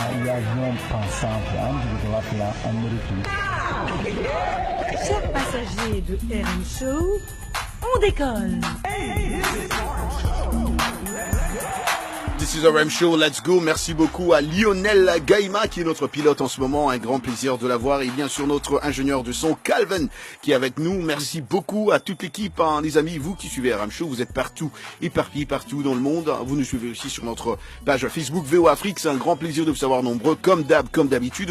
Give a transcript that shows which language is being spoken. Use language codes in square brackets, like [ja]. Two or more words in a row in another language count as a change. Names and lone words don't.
[pt] e avião passava antes de lá pela Amérique. [fr] Chers passagers de RM Show, on décolle. [en] This is RM Show, let's go. [fr] Merci beaucoup à Lionel Gaïma qui est notre pilote en ce moment. Un grand plaisir de l'avoir. Et bien sûr notre ingénieur de son Calvin qui est avec nous. Merci beaucoup à toute l'équipe, hein, les amis. Vous qui suivez RM Show, vous êtes partout, éparpillés partout dans le monde. Vous nous suivez aussi sur notre page Facebook VOA Afrique. C'est un grand plaisir de vous savoir nombreux comme d'habitude.